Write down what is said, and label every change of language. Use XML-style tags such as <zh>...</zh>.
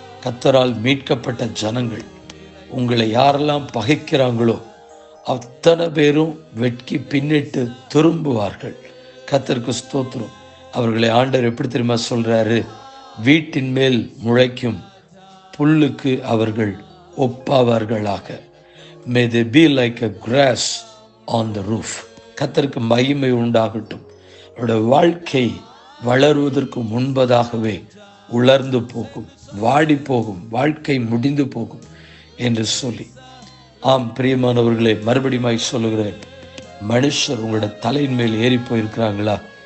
<ta>கர்த்தரால் மீட்கப்பட்ட ஜனங்கள், உங்களை யாரெல்லாம் பகைக்கிறாங்களோ அத்தனை பேரும் வெட்கி பின்னிட்டு திரும்புவார்கள். கர்த்தருக்கு ஸ்தோத்திரம். அவர்களை ஆண்டவர் எப்படி தெரியுமா சொல்றாரு? வீட்டின் மேல் முளைக்கும் புல்லுக்கு அவர்கள் ஒப்பாவார்களாக.</ta> <en>May they be like a grass on the roof.</en> <ta>கர்த்தருக்கு மகிமை உண்டாகட்டும். அவருடைய வாழ்க்கை வளருவதற்கு முன்பதாகவே உலர்ந்து போகும், வாடி போகும், வாழ்க்கை முடிந்து போகும் என்று சொல்லி, ஆம் பிரியமானவர்களே, மறுபடியும் சொல்லுகிறேன், மனுஷர் உங்களோட தலையின் மேல் ஏறி போயிருக்கிறாங்களா?</ta>